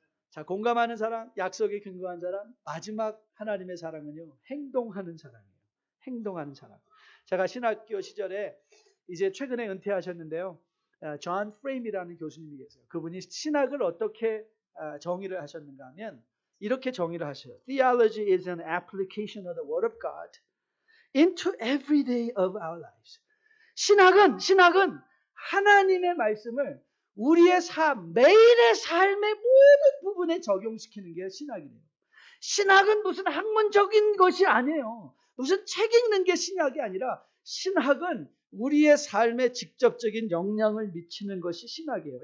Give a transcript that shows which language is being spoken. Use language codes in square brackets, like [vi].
[ko] 자, 공감하는 사람, 약속에 근거한 사람, 마지막 하나님의 사랑은요, 행동하는 사랑이에요. 행동하는 사랑. 제가 신학교 시절에 이제 최근에 은퇴하셨는데요. 존 프레임이라는 교수님이 계세요. 그분이 신학을 어떻게 정의를 하셨는가 하면 이렇게 정의를 하셔요. [en] Theology is an application of the Word of God into every day of our lives. [ko] 신학은 하나님의 말씀을 우리의 삶, 매일의 삶의 모든 부분에 적용시키는 게 신학이에요. 신학은 무슨 학문적인 것이 아니에요. 무슨 책 읽는 게 신학이 아니라 신학은 우리의 삶에 직접적인 영향을 미치는 것이 신학이에요.